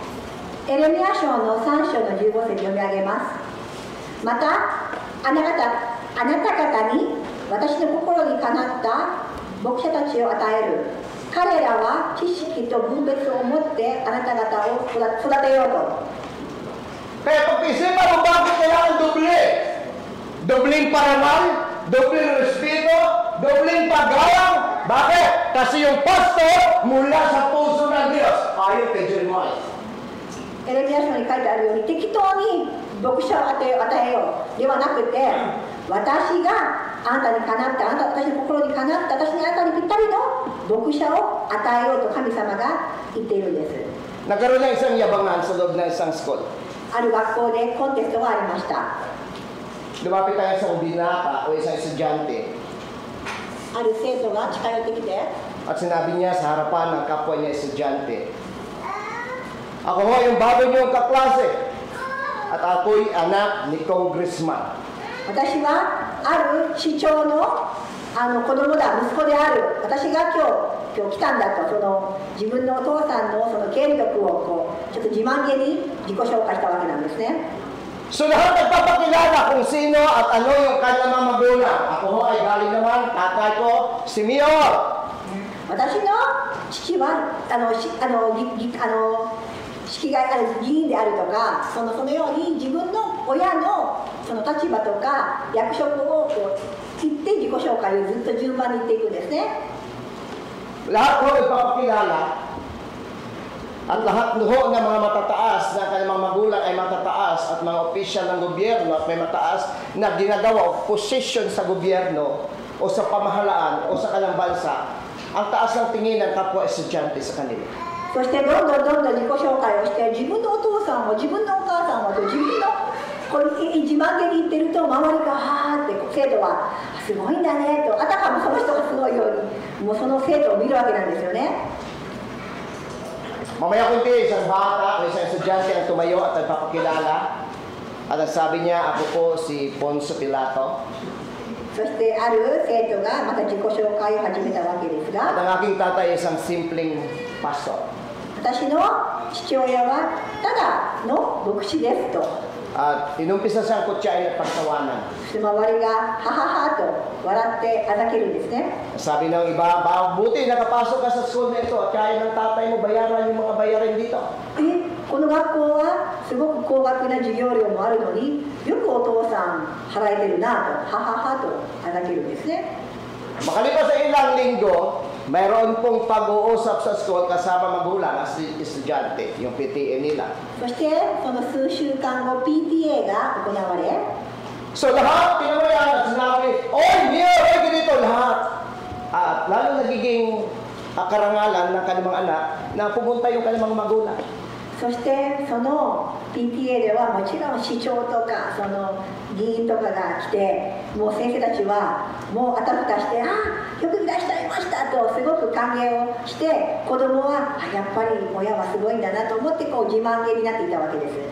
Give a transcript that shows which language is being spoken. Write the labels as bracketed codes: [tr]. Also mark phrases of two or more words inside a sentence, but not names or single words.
[ja] エレミヤ書の3章の15節読み上げます。また、あなた方に私の心にかなった牧者たちを与える。彼らは知識と分別を持ってあなた方を育てようと。 [tl] Kaya pag-isipan mo bakit kailangan doble? Dobling parangal, dobling respeto, dobling paggalang. Bakit? Kasi yung pastor mula sa puso ng Diyos. Ayon kay Jeremiah. [ja] エレミヤ書に書いてあるように適当に牧者を与えようではなくて、私があなたにかなった私の心にかなった私にあなたにぴったりの牧者を与えようと神様が言っているんです。 [tl] Nagkaroon ng isang yabangan sa loob ng isang school. [ja] ある学校でコンテストがありました。 [tl] Lumapit tayo sa binata o isang estudyante [ja] ある生徒が近寄ってきて、 [tl] at sinabi niya sa harapan ng kapwa niya estudyante, ako ho yung bago niyong kaklase at ako'y anak ni Congressman. [ja] 私はある市長の子供だ、息子である。私が今日来たんだと、自分のお父さんのその権力をちょっと自慢げに自己紹介したわけなんですね。 [tl] So lahat nagpapakilala kung sino at ano yung kanyang mga magulang. Ako ho ay galing naman, tatay ko, si Mayor. [ja] 私の父は式が議員であるとか、そのように自分の親のその立場とか役職を言って自己紹介をずっと順番に言っていくんですね。 [tl] Lahat ho nagpapakilala at lahat ho ng mga matataas na kanyang mga magulang ay matataas at mga opisyal ng gobyerno at may mataas na ginagawa o posisyon sa gobyerno o sa pamahalaan o sa kanilang bansa, ang taas ng tingin ng kapwa estudyante sa kanila. [ja] そしてどんどん自己紹介をして、自分のお父さんも自分のお母さんもと自分のこれ自慢げに言ってると、周りがはーって生徒はすごいんだねと、あたかもその人がすごいようにもうその生徒を見るわけなんですよね。 [tl] Mamaya kunti, isang bata o isang estudyante ang tumayo at nagpapakilala at ang sabi niya, ako po si Poncio Pilato. [ja] そしてある生徒がまた自己紹介を始めたわけです [tl] At [ja] が、 [tl] ang aking tatay ay isang simpleng pastor. [ja] 私の父親はただの牧師ですと。 [tl] At inumpisa siyang kutya ay nagpagtawanan. [ja] そして周りがはははと笑ってあざけるんですね。 [tl] Sabi ng iba, buti nakapasok ka sa school na ito at kaya ng tatay mo bayaran yung mga bayarin dito. [ja] この学校はすごく高額な授業料もあるのによくお父さん払えてるなとはははとあざけるんですね。 [tl] Makalipas sa ilang linggo, mayroon pong pag-uusap sa school kasama magulang at estudyante, yung PTA nila. [ja] そしてその数週間後 PTA が行われ、 [tl] So lahat, pinawayan at sinabi, oy, Mia, oy, ganito lahat. At lalo nagiging karangalan ng kanilang anak na pumunta yung kanilang magulang. [ja] そしてその PTA ではもちろん市長とかその議員とかが来て、もう先生たちはもうあたふたして、ああよくいらっしゃいましたとすごく歓迎をして、子供はあやっぱり親はすごいんだなと思ってこう自慢げになっていたわけです。